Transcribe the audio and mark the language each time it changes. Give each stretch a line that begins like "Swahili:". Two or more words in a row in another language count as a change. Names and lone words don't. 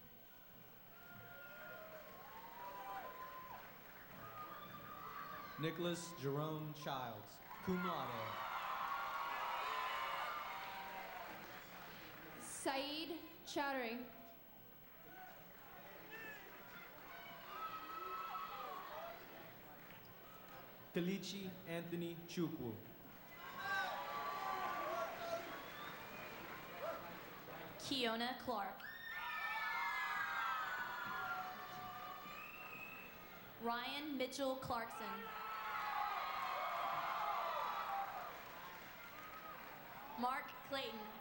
English: Nicholas Jerome Childs,
Latin: cum laude.
English: Saeed Chowdhury. Kalichi Anthony Chukwu. Kiona Clark. Ryan Mitchell Clarkson. Mark Clayton.